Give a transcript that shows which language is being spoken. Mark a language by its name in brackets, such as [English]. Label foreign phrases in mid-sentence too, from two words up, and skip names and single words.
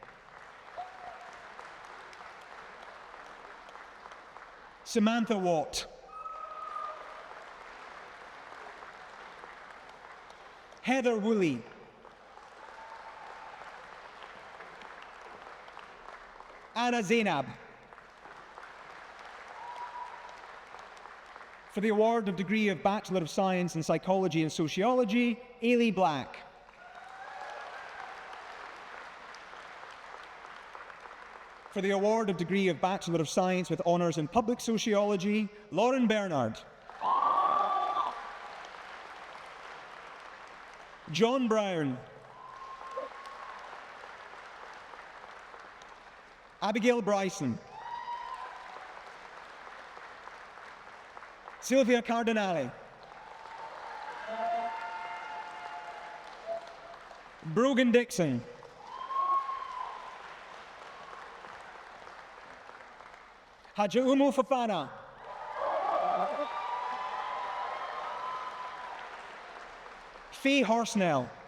[English] Samantha Watt. Heather Woolley. Anna Zainab. For the award of degree of Bachelor of Science in Psychology and Sociology, Ailey Black. For the award of degree of Bachelor of Science with Honours in Public Sociology, Lauren Bernard. John Brown. Abigail Bryson. Sylvia Cardinale. Brogan Dixon. Hajaumu Fafana. Faye Horsnell.